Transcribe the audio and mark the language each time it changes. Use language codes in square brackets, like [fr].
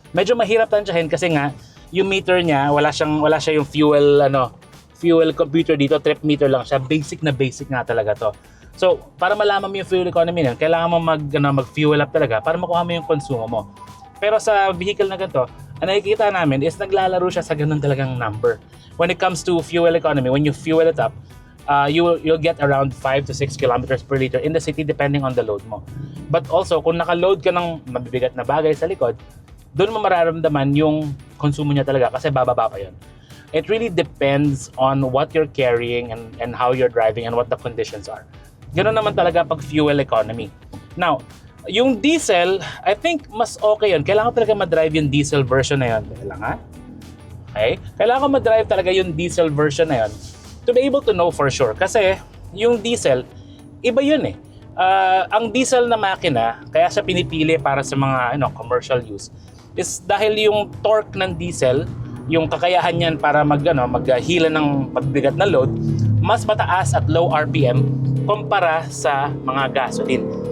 [tl] Medyo mahirap tansyahin kasi nga, yung meter niya, wala siya yung fuel computer dito, trip meter lang siya. Basic nga talaga to. So, para malaman mo yung fuel economy niyan, kailangan mo mag-fuel up talaga para makuha mo yung konsumo mo. Pero sa vehicle na ganito, ang nakikita namin is naglalaro siya sa ganun talagang number. [en] When it comes to fuel economy, when you fuel it up, you'll get around 5 to 6 kilometers per liter in the city depending on the load mo. [tl] But also, kung naka-load ka ng mabibigat na bagay sa likod, doon mo mararamdaman yung konsumo niya talaga kasi bababa pa yun. [en] It really depends on what you're carrying and how you're driving and what the conditions are. [tl] Ganoon naman talaga pag fuel economy. Now, yung diesel, [en] I think [tl] mas okay yun. Kailangan talaga ma-drive yung diesel version na yun. Kailangan? Okay? Kailangan ma-drive talaga yung diesel version na yun [en] to be able to know for sure. [tl] Kasi yung diesel, iba yun eh. Ang diesel na makina, kaya siya pinipili para sa mga commercial use, is dahil yung torque ng diesel, yung kakayahan niyan para maghila ng pagbigat na load, mas mataas at low RPM kumpara sa mga gasoline.